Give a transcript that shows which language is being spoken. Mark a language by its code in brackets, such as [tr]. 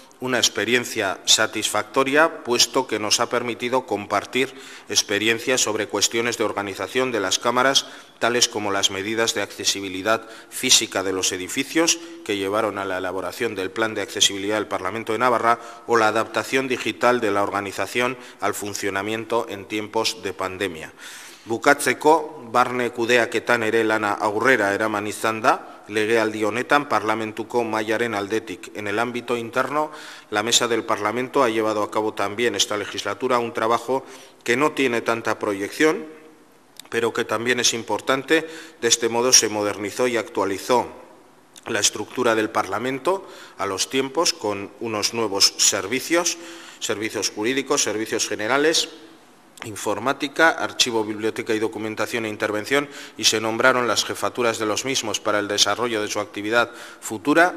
[es] una experiencia satisfactoria, puesto que nos ha permitido compartir experiencias sobre cuestiones de organización de las cámaras, tales como las medidas de accesibilidad física de los edificios que llevaron a la elaboración del Plan de Accesibilidad del Parlamento de Navarra, o la adaptación digital de la organización al funcionamiento en tiempos de pandemia. [eu] Bukatzeko, barne kudeaketan ere lana aurrera eraman izan da, legealdi honetan parlamentuko mailaren aldetik. [es] En el ámbito interno, la Mesa del Parlamento ha llevado a cabo también esta legislatura un trabajo que no tiene tanta proyección, pero que también es importante. De este modo se modernizó y actualizó la estructura del Parlamento a los tiempos con unos nuevos servicios jurídicos, servicios generales, informática, archivo, biblioteca y documentación e intervención, y se nombraron las jefaturas de los mismos para el desarrollo de su actividad futura.